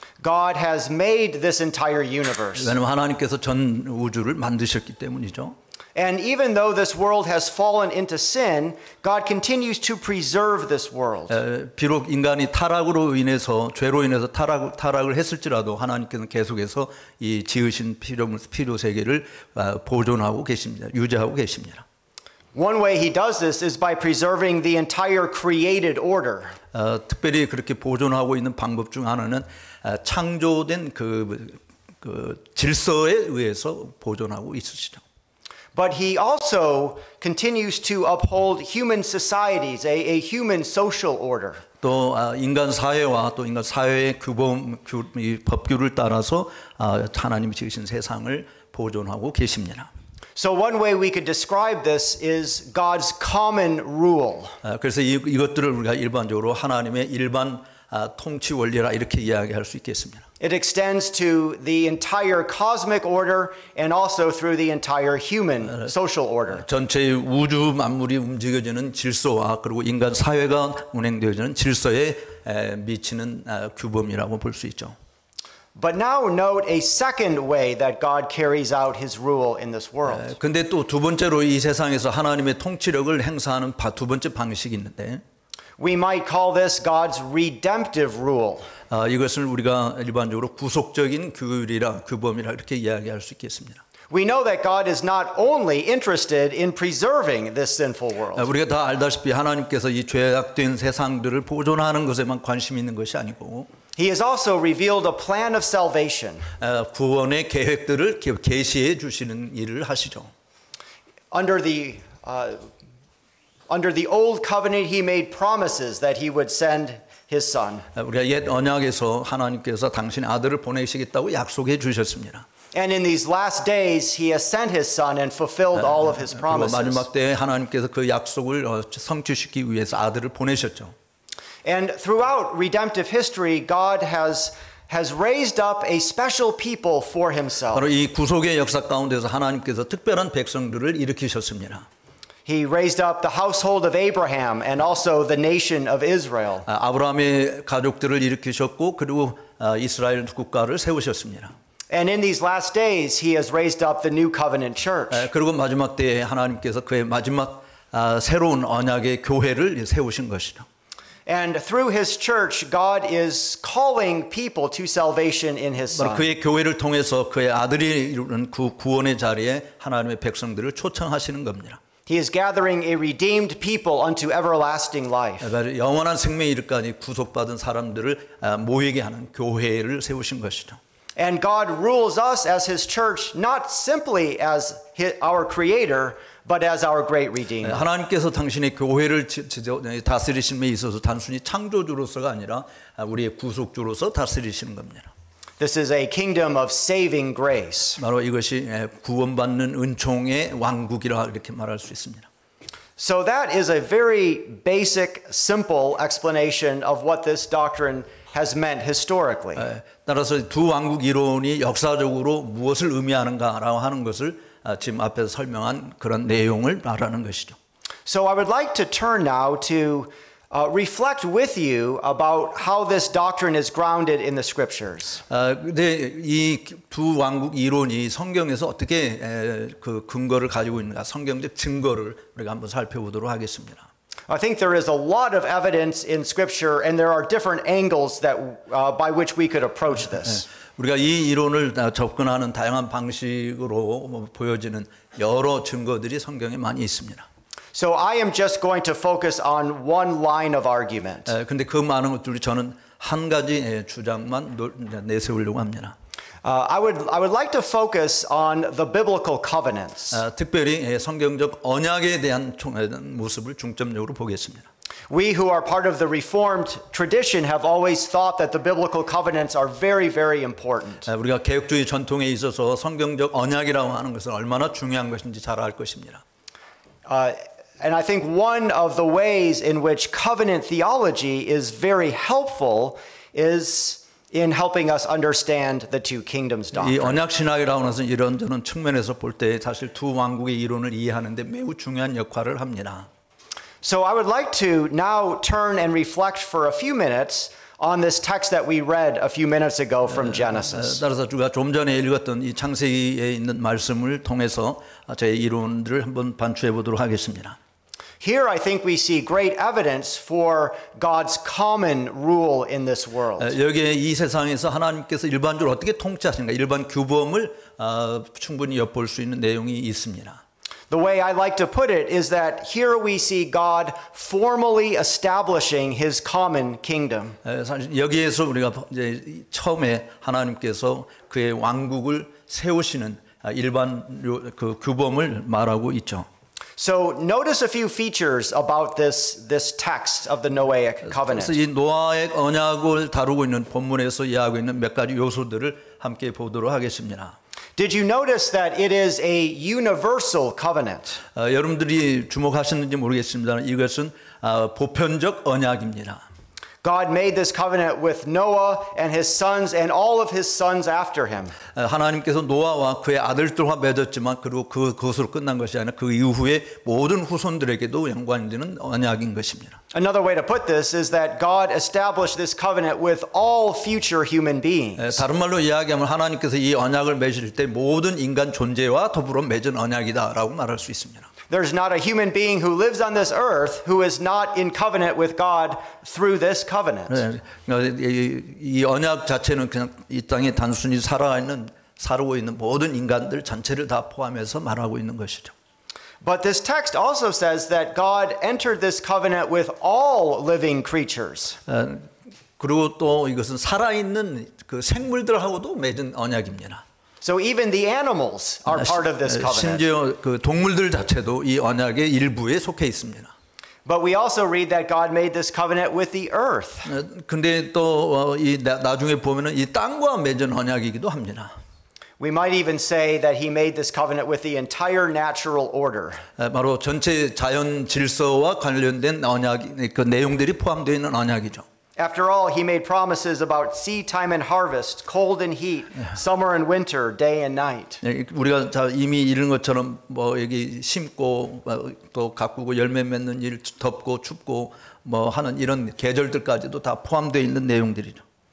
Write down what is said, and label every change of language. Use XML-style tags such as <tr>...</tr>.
<en>God has made this entire universe.</en> <ko>왜냐하면 하나님께서 전 우주를 만드셨기 때문이죠.</ko> <en>And even though this world has fallen into sin, God continues to preserve this world.</en> <ko>비록 인간이 타락으로 인해서 죄로 인해서 타락을 했을지라도 하나님께서는 계속해서 이 지으신 피조 세계를 보존하고 계십니다. 유지하고 계십니다.</ko> <en>One way he does this is by preserving the entire created order.</en> <ko>특별히 그렇게 보존하고 있는 방법 중 하나는 창조된 그 질서에 의해서 보존하고 있으시죠.</ko> <en>But he also continues to uphold human societies, a human social order.</en> <ko>또 인간 사회와 또 인간 사회의 법규를 따라서 하나님이 지으신 세상을 보존하고 계십니다.</ko> <en>So one way we could describe this is God's common rule.</en> <ko>그래서 이것들을 우리가 일반적으로 하나님의 일반 통치 원리라 이렇게 이야기할 수 있겠습니다.</ko> <en>It extends to the entire cosmic order and also through the entire human social order.</en> <ko>전체 우주 만물이 움직여지는 질서와 그리고 인간 사회가 운행되어지는 질서에 미치는 규범이라고 볼 수 있죠.</ko> <en>But now note a second way that God carries out his rule in this world.</en> <ko>근데 또 두 번째로 이 세상에서 하나님의 통치력을 행사하는 두 번째 방식이 있는데</ko> <en>We might call this God's redemptive rule.</en> <ko>이것을 우리가 일반적으로 구속적인 규범이라 이렇게 이야기할 수 있겠습니다.</ko> <en>We know that God is not only interested in preserving this sinful world.</en> <ko>우리가 다 알다시피 하나님께서 이 죄악된 세상들을 보존하는 것에만 관심이 있는 것이 아니고</ko> <en>He has also revealed a plan of salvation.</en> <ko>구원의 계획들을 계시해 주시는 일을 하시죠.</ko> <en>Under the old covenant, he made promises that he would send his son.</en> <ko>우리가 옛 언약에서 하나님께서 당신의 아들을 보내시겠다고 약속해 주셨습니다.</ko> <en>And in these last days, he has sent his son and fulfilled all of his promises.</en> <ko>마지막 때에 하나님께서 그 약속을 성취시키기 위해서 아들을 보내셨죠.</ko> <en>And throughout redemptive history, God has raised up a special people for himself.</en> <ko>바로 이 구속의 역사 가운데서 하나님께서 특별한 백성들을 일으키셨습니다.</ko> <en>He raised up the household of Abraham and also the nation of Israel.</en> <ko>아브라함의 가족들을 일으키셨고 그리고 이스라엘 국가를 세우셨습니다.</ko> <en>And in these last days, he has raised up the new covenant church.</en> <ko>그리고 마지막 때에 하나님께서 그의 마지막 새로운 언약의 교회를 세우신 것이죠.</ko> <en>And through his church, God is calling people to salvation in his Son.</en> <ko>그의 교회를 통해서 그의 아들이 이루는 구원의 자리에 하나님의 백성들을 초청하시는 겁니다.</ko> <en>He is gathering a redeemed people unto everlasting life.</en> <ko>영원한 생명에 이르까지 구속받은 사람들을 모이게 하는 교회를 세우신 것이죠.</ko> <en>And God rules us as his church not simply as our creator, but as our great redeemer.</en> <ko>하나님께서 당신의 교회를 다스리심에 있어서 단순히 창조주로서가 아니라 우리의 구속주로서 다스리시는 겁니다.</ko> <en>This is a kingdom of saving grace.</en> <ko>바로 이것이 구원받는 은총의 왕국이라 이렇게 말할 수 있습니다.</ko> <en>So that is a very basic, simple explanation of what this doctrine has meant historically.</en> <ko>따라서 두 왕국 이론이 역사적으로 무엇을 의미하는가라고 하는 것을 지금 앞에서 설명한 그런 내용을 말하는 것이죠.</ko> <en>So I would like to turn now to reflect with you about how this doctrine is grounded in the scriptures.</en> <ko>근데 이 두 왕국 이론이 성경에서 어떻게 그 근거를 가지고 있는가, 성경적 증거를 우리가 한번 살펴보도록 하겠습니다.</ko> <en>I think there is a lot of evidence in scripture and there are different angles that by which we could approach this.</en> <ko>우리가 이 이론을 접근하는 다양한 방식으로 보여지는 여러 증거들이 성경에 많이 있습니다.</ko> <en>So I am just going to focus on one line of argument.</en> <ko>근데 그 많은 것들이 저는 한 가지 주장만 내세우려고 합니다.</ko> <en>I would like to focus on the biblical covenants.</en> <ko>특별히 성경적 언약에 대한 모습을 중점적으로 보겠습니다.</ko> <en>We who are part of the Reformed tradition have always thought that the biblical covenants are very, very important.</en> <ko>우리가 개혁주의 전통에 있어서 성경적 언약이라고 하는 것은 얼마나 중요한 것인지 잘 알 것입니다.</ko> <en>And I think one of the ways in which covenant theology is very helpful is in helping us understand the two kingdoms</en> <ko>이</ko> <en>doctrine.</en> <ko>언약 신학이라고 하는 것은 이런저런 측면에서 볼 때 사실 두 왕국의 이론을 이해하는 데 매우 중요한 역할을 합니다.</ko> <en>So I would like to now turn and reflect for a few minutes on this text that we read a few minutes ago from Genesis.</en> <ko>따라서 우리가 좀 전에 읽었던 이 창세기에 있는 말씀을 통해서 제 이론들을 한번 반추해 보도록 하겠습니다.</ko> <en>Here I think we see great evidence for God's common rule in this world.</en> <ko>여기에 이 세상에서 하나님께서 일반적으로 어떻게 통치하시는가, 일반 규범을 충분히 엿볼 수 있는 내용이 있습니다.</ko> <en>The way I like to put it is that here we see God formally establishing his common kingdom.</en> <ko>사실 여기에서 우리가 이제 처음에 하나님께서 그의 왕국을 세우시는 일반 그 규범을 말하고 있죠.</ko> <en>So notice a few features about this text of the Noahic covenant.</en> <ko>그래서 이 노아의 언약을 다루고 있는 본문에서 이야기하고 있는 몇 가지 요소들을 함께 보도록 하겠습니다.</ko> <en>Did you notice that it is a universal covenant?</en> <ko>여러분들이 주목하셨는지 모르겠습니다만 이것은 보편적 언약입니다.</ko> <en>God made this covenant with Noah and his sons and all of his sons after him.</en> <ko>하나님께서 노아와 그의 아들들과 맺었지만 그리고 그것으로 끝난 것이 아니라 그 이후에 모든 후손들에게도 연관되는 언약인 것입니다.</ko> <en>Another way to put this is that God established this covenant with all future human beings.</en> <ko>다른 말로 이야기하면 하나님께서 이 언약을 맺으실 때 모든 인간 존재와 더불어 맺은 언약이다라고 말할 수 있습니다.</ko> <en>There's not a human being who lives on this earth who is not in covenant with God through this covenant.</en> <ko>이 언약 자체는 그냥 이 땅에 단순히 살고 있는 모든 인간들 전체를 다 포함해서 말하고 있는 것이죠.</ko> <en>But this text also says that God entered this covenant with all living creatures.</en> <ko>그리고 또 이것은 살아있는 그 생물들하고도 맺은 언약입니다.</ko> <en>So even the animals are part of this covenant.</en> <ko>심지어 그 동물들 자체도 이 언약의 일부에 속해 있습니다.</ko> <en>But we also read that God made this covenant with the earth.</en> <ko>근데 또 이 나중에 보면은 이 땅과 맺은 언약이기도 합니다.</ko> <en>We might even say that he made this covenant with the entire natural order.</en> <ko>바로 전체 자연 질서와 관련된 언약, 그 내용들이 포함되어 있는 언약이죠.</ko> <en>After all, he made promises about seed time and harvest, cold and heat, summer and winter, day and night.</en> <ko>우리가 이미 읽은 것처럼 뭐 여기 심고 또 가꾸고 열매 맺는 일, 덥고 춥고 뭐 하는 이런 계절들까지도 다 포함되어 있는 내용들이죠.</ko>